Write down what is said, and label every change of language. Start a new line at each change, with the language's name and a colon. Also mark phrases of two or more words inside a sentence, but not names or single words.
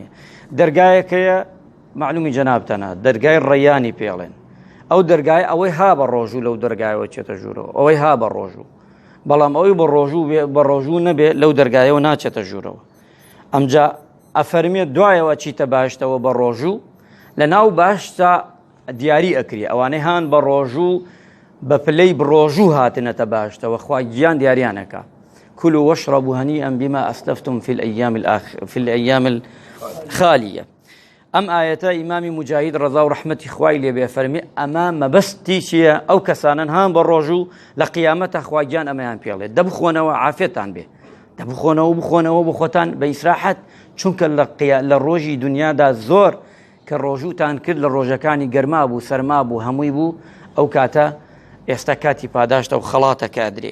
Central Kurdish: دەرگایەکەیە معلومی جەنابتانە دەرگای ڕەیانی پێڵێن ئەو دەرگای ئەوەی ها بە ڕۆژوو لەو دەرگایەوە چێتە ژوورەوە ئەوەی ها بە ڕۆژوو بەڵام ئەوەی بە ڕۆژوو نەبێ لەو دەرگایەوە ناچێتە ژوورەوە. ئەمجا ئەفەرمێ دوایەوە چیتە باشتەوە بە ڕۆژوو لە ناو باشتا دیاری ئەکری ئەوانەی هان بە ڕۆژوو بە پلەی بڕۆژوو هاتنەتە باشتەوە خوا گیان دیاریانەکە
Arabic: كلوا واشربوا هنيئا بما أسلفتم في الأيام الخالية.
Central Kurdish: ئەم ئاەتە ئیمامی مجاهید ڕەزا و ڕەحمەتی خوای لێ بێ فەرمێ ئەمە مەبەستی چییە ئەو کەسانن هان بە ڕۆژوو لە قیامەتە خواگیان ئەمەیان پێڵێت دەبخۆنەوە عافێتان بێ بخۆنەوە بۆ خۆتان بە ئیسراحەت چونکە لە ڕۆژی دنیادا زۆر کە ڕۆژووتان کرد لە ڕۆژەکانی گەرما بوو سەرما بوو هەمووی بوو ئەو کاتە ئێستا کاتی پاداشتە و خەڵاتە کادرێ.